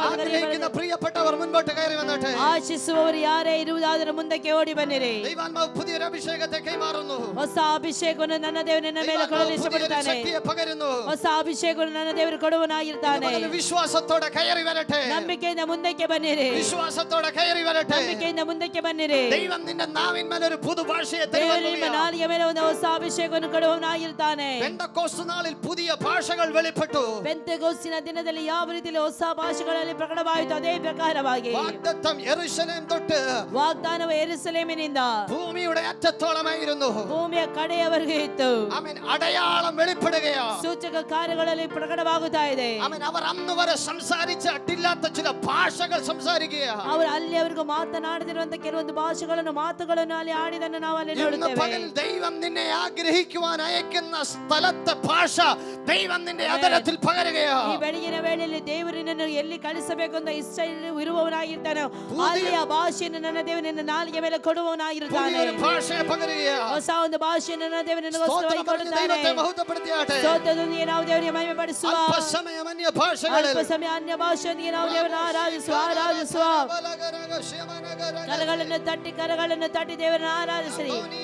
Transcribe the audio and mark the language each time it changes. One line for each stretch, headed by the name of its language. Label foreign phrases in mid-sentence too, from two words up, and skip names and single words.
Malayalam: പ്രിയപ്പെട്ടവർ മുൻപോട്ട് കയറി വന്നോട്ടെ.
Kannada: ಆಶಿಸುವವರು ಯಾರು ಯಾರೇ ಇರುವುದಾದರೂ ಮುಂದಕ್ಕೆ ಓಡಿ ಬನ್ನಿರಿ.
Malayalam: ദൈവാത്മാവ് പുതിയൊരു അഭിഷേകത്തെ കൈമാറുന്നു.
Kannada: ಹೊಸ ಅಭಿಷೇಕವನ್ನು ನನ್ನ ದೇವರು ನನ್ನ ಮೇಲೆ ಕೊಡಲು ಇಷ್ಟಪಡ್ತಾನೆ.
Malayalam: ശക്തിയെ പകരുന്നു.
Kannada: ಹೊಸ ಅಭಿಷೇಕವನ್ನು ನನ್ನ ದೇವರು ಕೊಡುವನಾಗಿರ್ತಾನೆ.
Malayalam: വിശ്വാസത്തോടെ കയറി വരട്ടെ.
Kannada: ನಂಬಿಕೆಯಿಂದ ಮುಂದಕ್ಕೆ ಬನ್ನಿರಿ.
Malayalam: വിശ്വാസത്തോടെ കയറി വരട്ടെ.
Kannada: ನಂಬಿಕೆಯಿಂದ ಮುಂದಕ್ಕೆ ಬನ್ನಿರಿ.
Malayalam: ദൈവം നിന്റെ നാവിന്മേൽ ഒരു പുതു ഭാഷയെ
Kannada: ದೇವರು ನಿಮ್ಮ ನಾಲಿಗೆ ಮೇಲೆ ಒಂದು ಹೊಸ ಅಭಿಷೇಕವನ್ನು ಕೊಡುವವನಾಗಿರ್ತಾನೆ.
Malayalam: പെന്തക്കോസ്ത് നാളിൽ പുതിയ ഭാഷകൾ വെളിപ്പെട്ടു.
Kannada: ಪೆಂತೆಕೋಸ್ತಿನ ದಿನದಲ್ಲಿ ಯಾವ ರೀತಿಯಲ್ಲಿ ಹೊಸ ಭಾಷೆಗಳಲ್ಲಿ ಪ್ರಕಟವಾಯಿತು ಅದೇ ಪ್ರಕಾರವಾಗಿ
Malayalam: വാഗ്ദത്തം യെരൂശലേം തൊട്ട്
Kannada: ವಾಗ್ದಾನವು ಯೆರೂಸಲೇಮಿನಿಂದ
Malayalam: ഭൂമിയുടെ അറ്റത്തോളമായിരുന്നു.
Kannada: ಭೂಮಿಯ ಕಡೆಯವರೆಗೆ ಇತ್ತು.
Malayalam: ആമേൻ. അടയാളം വെളിപ്പെടുകയാ.
Kannada: ಸೂಚಕ ಕಾರ್ಯಗಳಲ್ಲಿ ಪ್ರಕಟವಾಗುತ್ತಾ ಇದೆ.
Malayalam: ആമേൻ. അവർ അന്ന് വരെ സംസാരിച്ചിട്ടില്ലാത്ത ചില ഭാഷകൾ സംസാരിക്കുകയാ.
Kannada: ಅವರು ಅಲ್ಲಿಯವರೆಗೂ ಮಾತನಾಡದಿರುವಂತ ಕೆಲವೊಂದು ಮಾತುಗಳನ್ನು ಅಲ್ಲಿ ಆಡಿದನ್ನು ನಾವು ಅಲ್ಲಿ
Malayalam: ഇന്ന്
Kannada: ನೋಡುತ್ತೇವೆ.
Malayalam: പകൽ ദൈവം നിന്നെ ആഗ്രഹിക്കുവാൻ അയക്കുന്ന സ്ഥലത്തെ ഭാഷ ദൈവം നിന്റെ അതരത്തിൽ പകരുകയാ.
Kannada: ಈ ಬೆಳಗಿನ ವೇಳೆಯಲ್ಲಿ ದೇವರು ನಿನ್ನನ್ನು ಎಲ್ಲಿ ಕಳಿಸಬೇಕು ಅಂತ ಇಷ್ಟ ಇರುವವನಾಗಿರ್ತಾನೆ ಅಲ್ಲಿಯ ಭಾಷೆಯನ್ನು ನನ್ನ ದೇವರು ನಿನ್ನ ನಾಲಿಗೆ ಮೇಲೆ ಕೊಡುವವನಾಗಿರ್ತಾನೆ.
Malayalam: പുതിയൊരു ഭാഷയെ പകരുകയാ.
Kannada: ಹೊಸ ಒಂದು ಭಾಷೆಯನ್ನು ನನ್ನ ದೇವರು ನಿನಗೋಸ್ಕರವಾಗಿ ಕೊಡುತ್ತಾನೆ.
Malayalam: ദൈവത്തെ മഹത്വപ്പെടുത്തിയാട്ടെ.
Kannada: ಸ್ತೋತ್ರದೊಂದಿಗೆ ನಾವು ದೇವರಿಗೆ ಮಹಿಮೆ ಪಡಿಸುವ.
Malayalam: അല്പസമയം അന്യ ഭാഷകളിൽ
Kannada: ಅಲ್ಪ ಸಮಯ ಅನ್ಯ ಭಾಷೆಯೊಂದಿಗೆ ನಾವು ದೇವರನ್ನು ಆರಾಧಿಸುವ. ಕರಗಳನ್ನು ತಟ್ಟಿ ದೇವರನ್ನು ಆರಾಧಿಸಿರಿ.